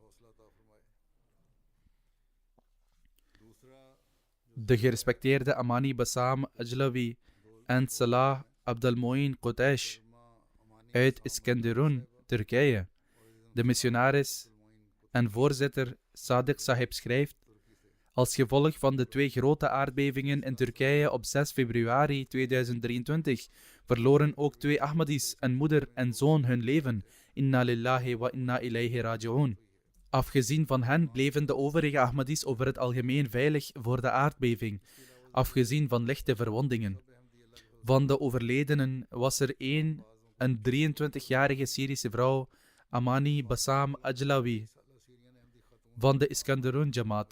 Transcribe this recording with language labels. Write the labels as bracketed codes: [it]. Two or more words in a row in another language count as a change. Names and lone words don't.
[nl] De gerespecteerde Amani Bassam Ajlawi en Salah Abdelmoin Qutaish uit Iskenderun, Turkije. De missionaris en voorzitter Sadiq Sahib schrijft: als gevolg van de 2 grote aardbevingen in Turkije op 6 februari 2023 verloren ook 2 Ahmadis, een moeder en zoon, hun leven. [ar] إنا لله وإنا إليه راجعون. [nl] Afgezien van hen bleven de overige Ahmadis over het algemeen veilig voor de aardbeving, afgezien van lichte verwondingen. Van de overledenen was er een 23-jarige Syrische vrouw, Amani Bassam Ajlawi, van de Iskenderun Jamaat.